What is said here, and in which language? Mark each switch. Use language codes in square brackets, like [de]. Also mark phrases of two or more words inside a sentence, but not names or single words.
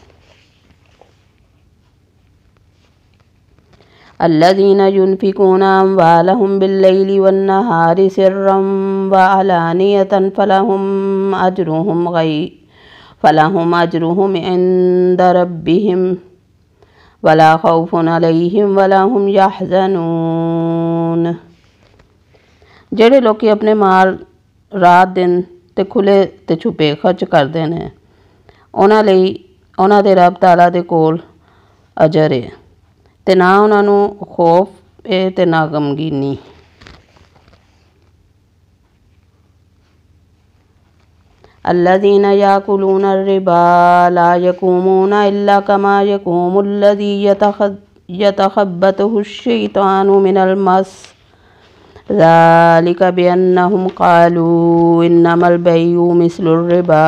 [ar] الذين ينفقون أموالهم بالليل والنهار سرا وعلانية فلهم أجرهم عند ربهم ولا خوف عليهم ولا هم يحزنون. [pa] جیہڑے لوگ اپنے مال رات دن تے کھلے تے چھپے خرچ کرتے ہیں انہاں دے رب تعالیٰ دے کول اجر ہے تے نا انہاں نوں خوف ہے تے نا غمگینی. [ar] الذين يأكلون الربا لا يقومون إلا كما يقوم الذي يتخبطه الشيطان من المس ذلك بأنهم قالوا إنما البيع مثل الربا